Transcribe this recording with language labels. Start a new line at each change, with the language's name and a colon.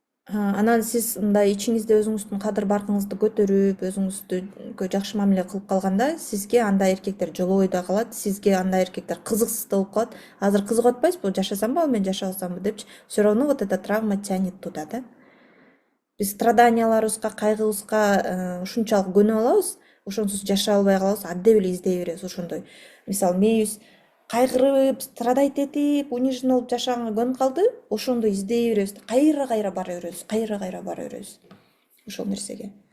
Kyrgyz: Анан сиз мындай ичиңизде өзүңүздүн кадыр баркыңызды көтөрүп, өзүңүзгө жакшы мамиле кылып калганда, сизге андай эркектер жолобой да калат, сизге андай эркектер кызыксыз да болуп калат. Азыр кызыгып атпайсызбы, жашасамбы ал мен жашабасамбы депчи.
Russian: Все равно вот эта травма тянет туда, да.
Kyrgyz: Биз страданияларыбызга, кайгыбызга ушунчалык көнүп алабыз, ошонсуз жашай албай калабыз, аддеп эле издей беребиз ошондой. Мисалы, мээбиз кайгырып, страдать этип, унижен болуп жашаганга көнүп калды, ошондо издей беребиз, кайра бара беребиз ошол нерсеге.